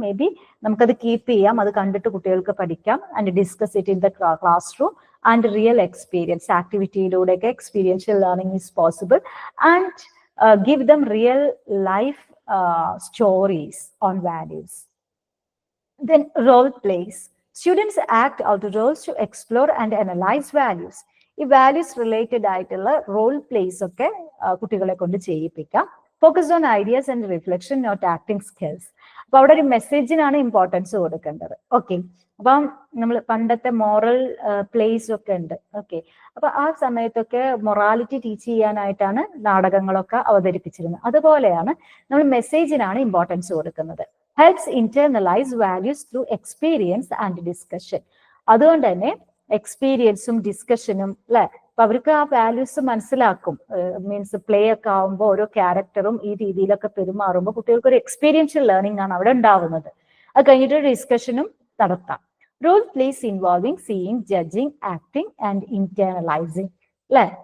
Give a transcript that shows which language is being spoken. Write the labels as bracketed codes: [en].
[ml] May be നമുക്കത് keep ചെയ്യാം, അത് കണ്ടിട്ട് കുട്ടികൾക്ക് പഠിക്കാം. [en] And discuss it in the classroom. And real experience, ആക്ടിവിറ്റിയിലൂടെയൊക്കെ experiential learning is possible. And give them real life stories on values. Then role plays. Students act out roles to explore and analyze values. [ml] ഈ values related ആയിട്ടുള്ള role place ഒക്കെ കുട്ടികളെ കൊണ്ട് ചെയ്യിപ്പിക്കാം. [en] Focus on ideas and reflection, not acting skills. [ml] അപ്പൊ അവിടെ ഒരു മെസ്സേജിനാണ് importance കൊടുക്കേണ്ടത്. Okay, അപ്പം നമ്മൾ പണ്ടത്തെ മോറൽ പ്ലേസ് ഒക്കെ ഉണ്ട്. ഓക്കെ, അപ്പൊ ആ സമയത്തൊക്കെ മൊറാലിറ്റി ടീച്ച് ചെയ്യാനായിട്ടാണ് നാടകങ്ങളൊക്കെ അവതരിപ്പിച്ചിരുന്നത്. അതുപോലെയാണ് നമ്മൾ മെസ്സേജിനാണ് ഇമ്പോർട്ടൻസ് കൊടുക്കുന്നത്. [en] helps internalize values through experience and discussion. [ml] അതുകൊണ്ട് തന്നെ എക്സ്പീരിയൻസും ഡിസ്കഷനും അല്ലെ, അപ്പൊ അവർക്ക് ആ വാല്യൂസ് മനസ്സിലാക്കും. മീൻസ് പ്ലേ ഒക്കെ ആവുമ്പോൾ ഓരോ ക്യാരക്ടറും ഈ രീതിയിലൊക്കെ പെരുമാറുമ്പോൾ കുട്ടികൾക്ക് ഒരു എക്സ്പീരിയൻഷ്യൽ ലേണിംഗ് ആണ് അവിടെ ഉണ്ടാവുന്നത്. അത് കഴിഞ്ഞിട്ട് ഡിസ്കഷനും നടത്താം. [en] Role plays involving seeing, judging, acting and internalising അല്ലെ.